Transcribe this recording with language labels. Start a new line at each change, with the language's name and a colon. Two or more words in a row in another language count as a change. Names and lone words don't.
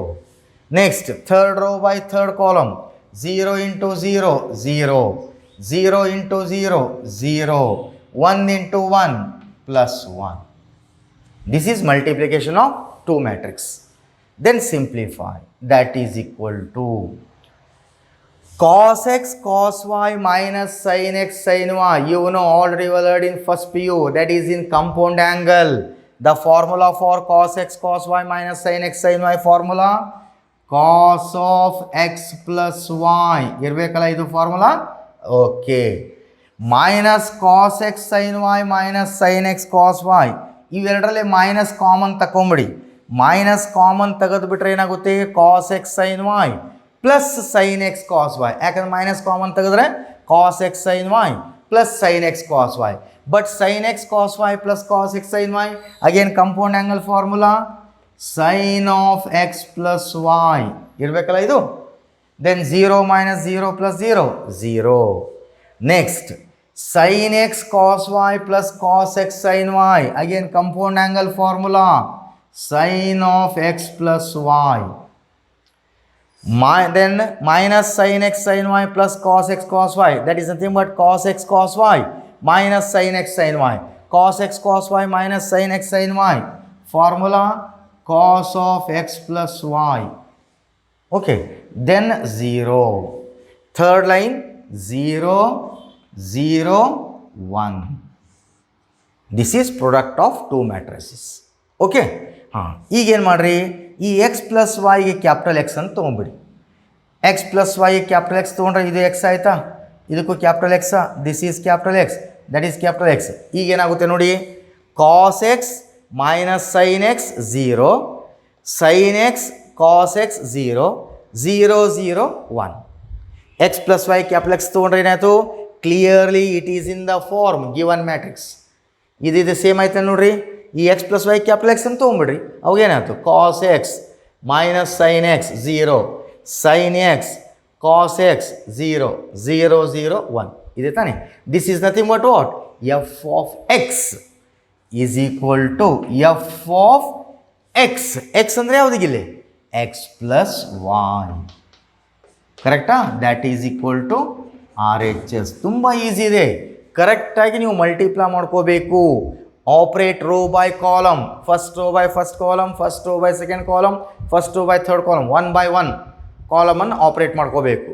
English: Next, third row by third column, 0 into 0 0, 0 into 0 0, 1 into 1 plus 1. This is multiplication of two matrix. Then simplify, that is equal to cos x cos y minus sin x sin y. You know already learned in first PU, that is in compound angle. The formula for cos x cos y minus sin x sin y formula, cos of x plus y.
Kannada: ಇರಬೇಕಲ್ಲ ಇದು ಫಾರ್ಮುಲಾ? ಓಕೆ.
English: minus cos x sin y minus sin x cos y, ಇವೆರಡರಲ್ಲಿ minus common ತಗೊಂಬಿಡಿ. minus common
Kannada: ತೆಗೆದುಬಿಟ್ರೆ ಏನಾಗುತ್ತೆ?
English: cos x sin y plus sin x cos y. ಯಾಕಂದ್ರೆ minus common ತೆಗೆದ್ರೆ cos x sin y plus sin x cos y. but sin x cos y plus cos x sin y, again compound angle formula, sin of x plus y
Kannada: ಇರಬೇಕಲ್ಲ ಇದು.
English: ದೆನ್ 0 minus 0 plus 0 0. Next, sin x cos y plus cos x sin y. Again compound angle formula, sin of x plus y. Then minus sin x sin y plus cos x cos y. That is nothing but cos x cos y minus sin x sin y. Cos x cos y minus sin x sin y. Formula cos of x plus y. Okay. Then 0. Third line 0, 0, 1. This is product of two matrices. Okay.
Kannada: ಈಗೇನು ಮಾಡಿರಿ, ಈ
English: x plus yಗೆ capital x
Kannada: ಅಂತ ತೊಗೊಂಬಿಡಿ.
English: x plus yಗೆ capital x
Kannada: ತೊಗೊಂಡ್ರೆ ಇದು
English: x
Kannada: ಆಯಿತಾ, ಇದಕ್ಕೂ
English: capital xಆ, this is capital x, that is capital x, ದಟ್ ಈಸ್ ಕ್ಯಾಪಿಟಲ್ ಎಕ್ಸ್.
Kannada: ಈಗೇನಾಗುತ್ತೆ ನೋಡಿ,
English: cos x minus sin x 0, sin x cos x 0, 0, 0, 1. x plus y capital x
Kannada: ತೊಗೊಂಡ್ರೆ ಏನಾಯಿತು,
English: clearly it is in the form given matrix.
Kannada: ಇದು ಸೇಮ್ ಆಯ್ತು ನೋಡ್ರಿ.
English: ಈ x plus y capital x
Kannada: ಅಂತ ತೊಗೊಂಬಿಡ್ರಿ, ಅವಾಗೇನಾಯ್ತು
English: cos x minus sin x 0, sin x cos x 0, 0, 0, 1.
Kannada: ಇದೆ ತಾನೆ.
English: this is nothing but what, f of x is equal to f of x ಈಸ್ ಈಕ್ವಲ್ ಟು ಎಫ್ ಆಫ್ ಎಕ್ಸ್. ಎಕ್ಸ್
Kannada: ಅಂದರೆ ಯಾವುದಿಗಿಲ್ಲಿ,
English: x plus y. ಕರೆಕ್ಟಾ? that is equal to R H S.
Kannada: ತುಂಬ ಈಸಿ ಇದೆ. ಕರೆಕ್ಟಾಗಿ ನೀವು ಮಲ್ಟಿಪ್ಲೈ ಮಾಡ್ಕೋಬೇಕು.
English: operate row by column, first row by first column, first row by second column, first row by third column, 1 by 1
Kannada: ಕಾಲಮನ್ನು ಆಪ್ರೇಟ್ ಮಾಡ್ಕೋಬೇಕು.